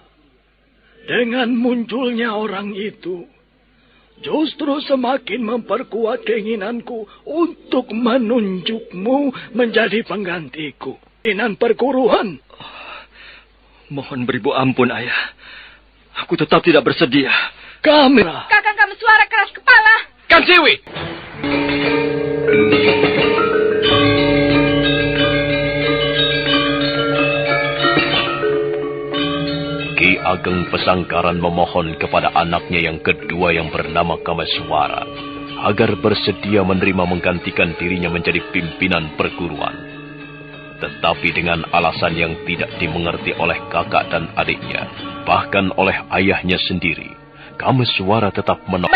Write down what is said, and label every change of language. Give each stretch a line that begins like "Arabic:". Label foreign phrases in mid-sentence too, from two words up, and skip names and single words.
Indonesian: Dengan munculnya orang itu, justru semakin memperkuat keinginanku untuk menunjukmu menjadi penggantiku. Keinginan perguruan. Mohon beribu ampun, Ayah. Aku tetap tidak bersedia. Kamera. Kakang Kameswara keras kepala. Kansiwi! Ki Ageng Pesanggaran memohon kepada anaknya yang kedua yang bernama Kameswara agar bersedia menerima menggantikan dirinya menjadi pimpinan perguruan. Tetapi dengan alasan yang tidak dimengerti oleh kakak dan adiknya, bahkan oleh ayahnya sendiri, Kameswara tetap menolak.